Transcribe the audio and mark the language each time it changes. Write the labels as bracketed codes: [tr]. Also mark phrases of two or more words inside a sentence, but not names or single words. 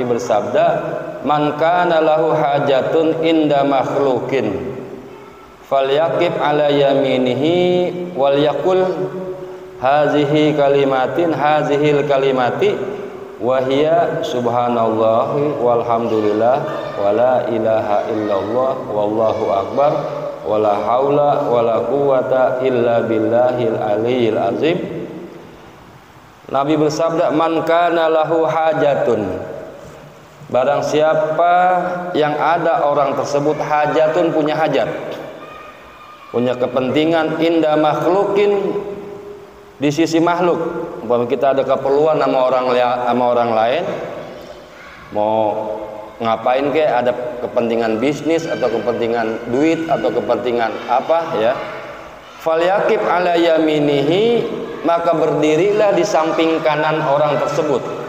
[ar] bersabda, من كان له حاجة عند مخلوق فليقب على يمينه وليقل هذه كلمات، هذه الكلمات وهي سبحان الله والحمد لله ولا إله إلا الله والله أكبر ولا حول ولا قوة إلا بالله العلي العظيم. [id] Nabi bersabda, [ar] من كان له حاجة, [id] barang siapa yang ada orang tersebut hajatun, punya hajat, punya kepentingan, [ar] عند مخلوق, [id] di sisi makhluk. Umpama kita ada keperluan sama orang lain, mau ngapain kek, ada kepentingan bisnis atau kepentingan duit atau kepentingan apa, ya, [ar] فليقب على يمينه, [id] maka berdirilah di samping kanan orang tersebut.